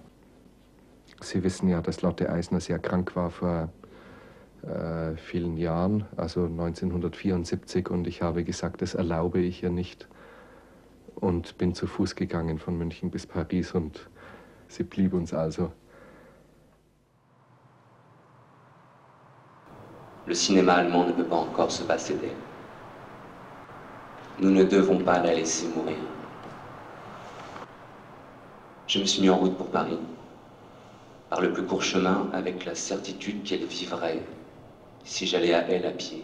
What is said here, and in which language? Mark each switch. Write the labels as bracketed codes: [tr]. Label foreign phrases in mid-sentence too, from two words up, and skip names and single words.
[de] Sie wissen ja, dass Lotte Eisner sehr krank war vor vielen Jahren, also 1974, und ich habe gesagt, das erlaube ich ihr nicht und bin zu Fuß gegangen von München bis Paris und sie blieb uns also. [fr] Le cinéma allemand ne peut pas encore se passer d'elle. Nous ne devons pas la laisser mourir. Je me suis mis en route pour Paris, par le plus court chemin, avec la certitude qu'elle vivrait si j'allais à elle à pied.